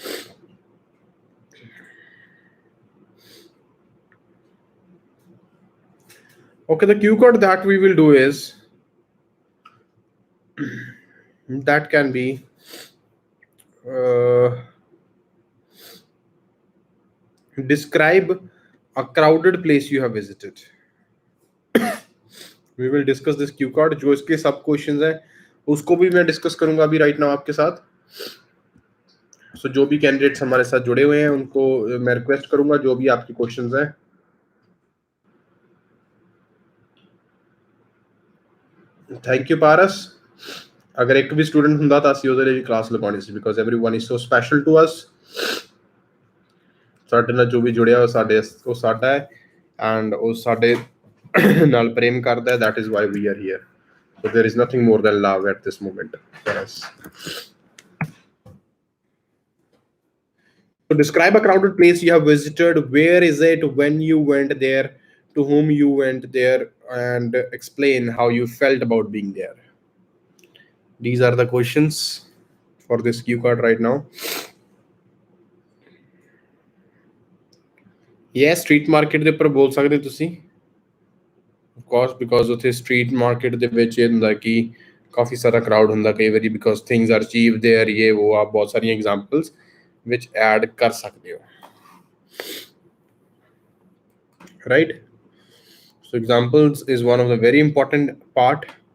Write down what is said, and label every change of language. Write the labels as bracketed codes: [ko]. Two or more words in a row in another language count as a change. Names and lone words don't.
[en] Okay, the cue card that we will do is, that can be describe a crowded place you have visited. We will discuss this cue card. [hi] जो इसके सब क्वेश्चंस हैं उसको भी मैं डिस्कस करूंगा अभी [en] right now [hi] आपके साथ. सो जो भी कैंडिडेट्स हमारे साथ जुड़े हुए हैं उनको मैं रिक्वेस्ट करूंगा, जो भी आपके क्वेश्चंस हैं. [en] Thank you Paras. [hi] अगर एक भी स्टूडेंट [pa] ਹੁੰਦਾ ਤਾਂ ਅਸੀਂ ਉਹਦੇ ਲਈ ਕਲਾਸ ਲਗਾਉਣੀ ਸੀ, [en] because everyone is so special to us. [pa] ਸਾਡੇ ਨਾਲ ਜੋ ਵੀ ਜੁੜਿਆ ਉਹ ਸਾਡਾ ਹੈ, ਐਂਡ ਉਹ ਸਾਡੇ ਨਾਲ ਪ੍ਰੇਮ ਕਰਦਾ ਹੈ. [en] that is why we are here. So there is nothing more than love at this moment for us. So describe a crowded place you have visited. Where is it? When you went there? To whom you went there? And explain how you felt about being there. These are the questions for this cue card right now. Yes, street market [pa] ਦੇ ਉੱਪਰ ਬੋਲ ਸਕਦੇ ਤੁਸੀਂ. [en] Of course, because [pa] ਉੱਥੇ [en] street market [pa] ਦੇ ਵਿੱਚ ਇਹ ਹੁੰਦਾ ਕਿ ਕਾਫੀ ਸਾਰਾ crowd ਹੁੰਦਾ ਕਈ ਵਾਰੀ, [en] because things are cheap there. [pa] ਇਹ ਉਹ ਆਪ ਬਹੁਤ ਸਾਰੀਆਂ [en] examples which add [pa] ਕਰ ਸਕਦੇ ਹੋ. [en] Right? So examples is one of the very important part.